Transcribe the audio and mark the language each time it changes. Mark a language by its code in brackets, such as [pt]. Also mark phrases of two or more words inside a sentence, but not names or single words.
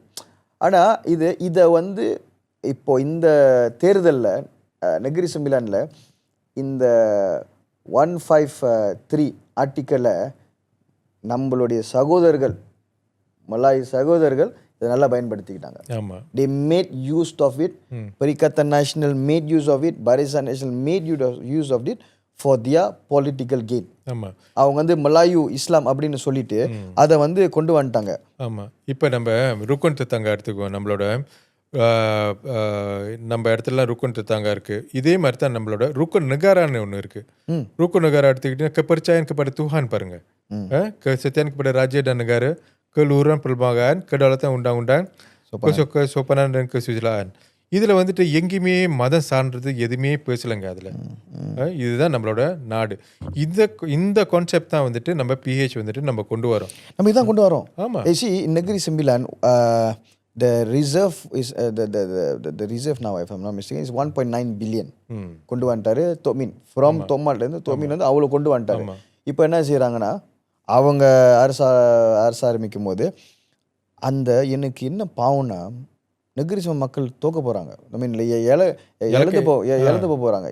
[ta] ஆனால் இதை வந்து இப்போ இந்த தேர்தலில் நெகிரி சம்பிலானில் இந்த 153 ஆர்டிக்கலை நம்மளுடைய சகோதரர்கள், மலாய் சகோதரர்கள் இதை நல்லா பயன்படுத்திக்கிட்டாங்க. ஆமாம், [en] they made use of it. Perikatan Nasional made use of it. Barisan Nasional made use of it for their political gain. [ta] ஆமாம், அவங்க வந்து மலாயு இஸ்லாம் அப்படின்னு சொல்லிட்டு அதை வந்து கொண்டு வந்துட்டாங்க. ஆமாம். இப்போ நம்ம ருக்குன் தத்தாங்கா எடுத்துக்குவோம். நம்மளோட நம்ம இடத்துலலாம் ருக்குன் தத்தாங்கா இருக்குது. இதே மாதிரி தான் நம்மளோட ருக்குன் நகாரான்னு ஒன்று இருக்குது. ருக்குன் நகாரா எடுத்துக்கிட்டீங்கன்னா [ms] kepercayaan kepada Tuhan [ta] பாருங்க, [ms] kesetiaan kepada raja dan negara, keluhuran perlembagaan, kedaulatan undang-undang, kesopanan dan kesusilaan. [ta] இதில் வந்துட்டு எங்கேயுமே மதம் சார்ந்தது எதுவுமே பேசலைங்க. அதில் இதுதான் நம்மளோட நாடு. இந்த கான்செப்ட் தான் வந்துட்டு நம்ம PH வந்துட்டு நம்ம கொண்டு வரோம். நம்ம இதான் கொண்டு வரோம். ஆமாம். [en] நெகிரி செம்பிலான் the reserve is the reserve now, if I'm not mistaken, is 1.9 billion [ta] கொண்டு வந்துட்டாரு. தொமின் ஃப்ரம் தொம்மாலேருந்து தொமின் வந்து அவ்வளோ கொண்டு வந்துட்டாரு. இப்போ என்ன செய்கிறாங்கன்னா அவங்க அரசு ஆரம்பிக்கும் போது அந்த எனக்கு என்ன பாவம்னா நெகிரிசம மக்கள் தோக்க போகிறாங்க. [en] I mean [ta] இழந்து போகிறாங்க.